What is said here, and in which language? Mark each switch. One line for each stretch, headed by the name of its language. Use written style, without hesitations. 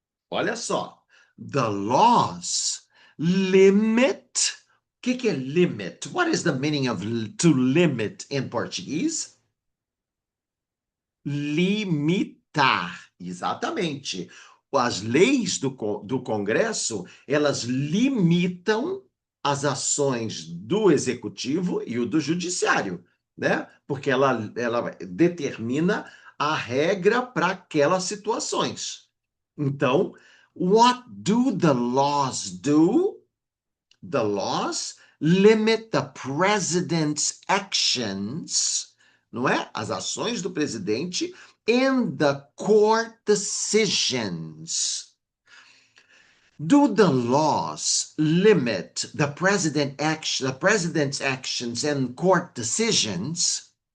Portuguese: Olha só.
English: The laws limit.
Portuguese: O que é limit?
English: What is the meaning of to limit in Português?
Portuguese: Limitar. Exatamente. As leis do Congresso, elas limitam as ações do Executivo e o do Judiciário, né? Porque ela determina a regra para aquelas situações. Então,
English: what do the laws do? The laws limit the president's actions,
Portuguese: não é? As ações do presidente
English: and the court decisions. Do the laws limit the president's actions and court decisions?